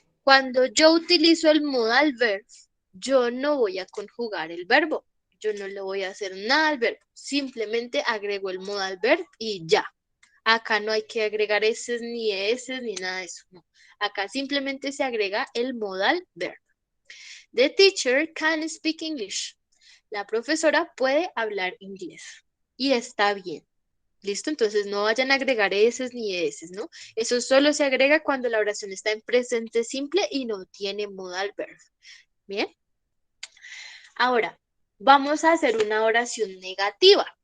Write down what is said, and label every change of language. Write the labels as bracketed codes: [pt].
[es] Cuando yo utilizo el modal verb, yo no voy a conjugar el verbo. Yo no le voy a hacer nada al verbo. Simplemente agrego el modal verb y ya. Acá no hay que agregar S ni S ni nada de eso. No. Acá simplemente se agrega el modal verb. [en] The teacher can speak English. [es] La profesora puede hablar inglés. Y está bien. ¿Listo? Entonces no vayan a agregar S ni S, ¿no? Eso solo se agrega cuando la oración está en presente simple y no tiene modal verb. ¿Bien? Ahora, vamos a hacer una oración negativa.